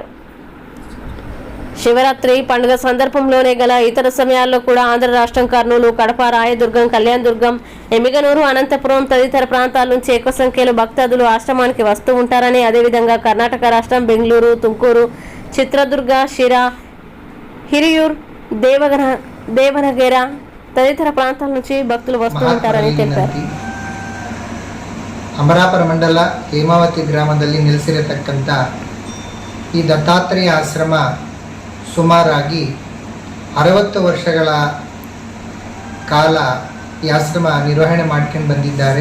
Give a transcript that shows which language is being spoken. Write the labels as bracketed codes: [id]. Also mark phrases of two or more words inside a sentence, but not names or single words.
[te] శివరాత్రి పండుగ సందర్భంలోనే గల ఇతర సమయాల్లో కూడా ఆంధ్ర రాష్ట్రం కర్నూలు, కడప, రాయదుర్గం, కళ్యాణదుర్గం, ఎమ్మిగనూరు, అనంతపురం తదితర ప్రాంతాల నుంచి ఎక్కువ సంఖ్యలో భక్తాదులు ఆశ్రమానికి వస్తూ ఉంటారని, అదేవిధంగా కర్ణాటక రాష్ట్రం బెంగళూరు, తుమ్కూరు, చిత్రదుర్గ, షిరా, హిరియూర్, దేవనగేర తదితర ప్రాంతాల నుంచి భక్తులు వస్తూ ఉంటారని తెలిపారు. [kn] ಅಮರಾಪುರ ಮಂಡಲ ಹೇಮಾವತಿ ಗ್ರಾಮದಲ್ಲಿ ನೆಲೆಸಿರತಕ್ಕಂಥ ಈ ದತ್ತಾತ್ರೇಯ ಆಶ್ರಮ ಸುಮಾರಾಗಿ 60 ವರ್ಷಗಳ ಕಾಲ ಈ ಆಶ್ರಮ ನಿರ್ವಹಣೆ ಮಾಡ್ಕೊಂಡು ಬಂದಿದ್ದಾರೆ.